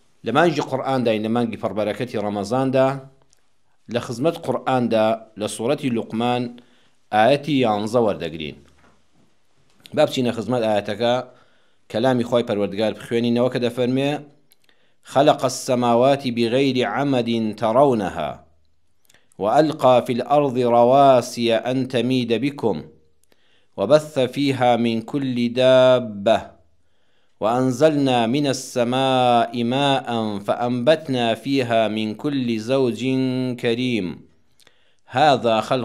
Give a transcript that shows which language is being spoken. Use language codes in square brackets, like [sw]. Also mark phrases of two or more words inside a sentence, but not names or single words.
[ckb] لە مانگی قورئاندا لە مانگی پڕبەرەکەتی ڕەمەزاندا لە خزمەت قورئاندا لە سوورەتی لوقمان ئاەتی 11 وەردەگرین. با بچینە خزمەت ئاەتەکە کەلامی خۆی پەروەردگار بخوێنینەوە کە دەفەرمێ [ar] خلق السماوات بغير عمد ترونها وألقى في الأرض رواسي أن تميد بكم وبث فيها من كل دابة وأنزلنا من السماء ماء فأنبتنا فيها من كل زوج كريم هذا